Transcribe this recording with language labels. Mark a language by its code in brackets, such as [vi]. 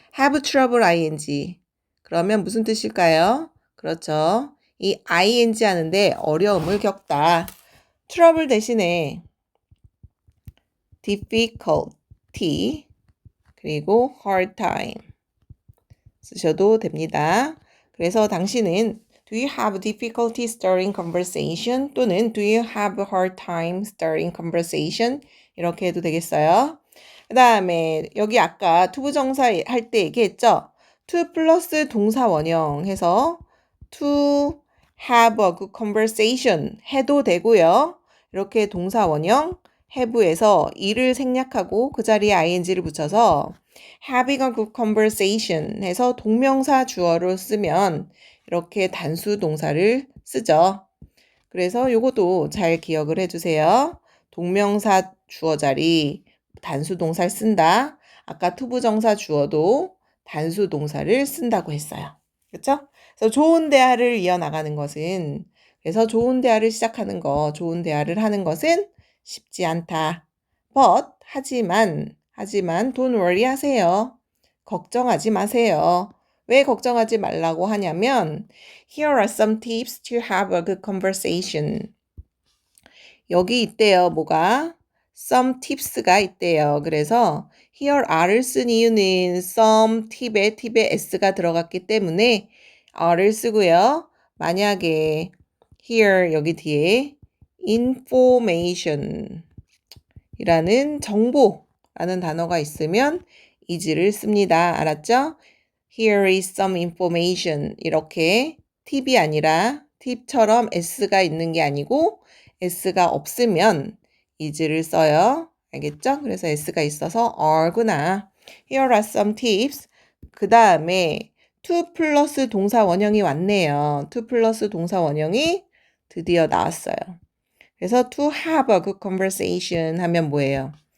[en] Have trouble ing. [ko] 그러면 무슨 뜻일까요? 그렇죠. 이 ing 하는데 어려움을 겪다. trouble 대신에 difficulty 그리고 hard time 쓰셔도 됩니다. 그래서 당신은 [en] Do you have difficulty starting conversation? [ko] 또는 [en] Do you have a hard time starting conversation? [ko] 이렇게 해도 되겠어요. 그 다음에 여기 아까 투부정사 할 때 얘기했죠? to 플러스 동사 원형 해서 [en] to have a good conversation [ko] 해도 되고요. 이렇게 동사 원형 have에서 이를 생략하고 그 자리에 ing를 붙여서 [en] having a good conversation [ko] 해서 동명사 주어로 쓰면 이렇게 단수 동사를 쓰죠. 그래서 요것도 잘 기억을 해주세요. 동명사 주어 자리 단수 동사를 쓴다. 아까 투부정사 주어도 단수 동사를 쓴다고 했어요. 그렇죠? 그래서 좋은 대화를 이어나가는 것은 그래서 좋은 대화를 시작하는 거, 좋은 대화를 하는 것은 쉽지 않다. [en] But [ko] 하지만 [en] don't worry [ko] 하세요. 걱정하지 마세요. 왜 걱정하지 말라고 하냐면 [en] Here are some tips to have a good conversation. [ko] 여기 있대요. 뭐가? [en] Some tips [ko] 가 있대요. 그래서 [en] here are [ko] 를 쓴 이유는 some 팁에 s가 들어갔기 때문에 are를 쓰고요. 만약에 here 여기 뒤에 information 이라는 정보라는 단어가 있으면 is를 씁니다. 알았죠? [en] Here is some information. [ko] 이렇게 팁이 아니라 팁처럼 s가 있는 게 아니고 s가 없으면 is를 써요. 알겠죠? 그래서 s가 있어서 are구나. [en] Here are some tips. [ko] 그 다음에 to 플러스 동사 원형이 왔네요. to 플러스 동사 원형이 드디어 나왔어요. 그래서 [en] to have a good conversation [ko] 하면 뭐예요?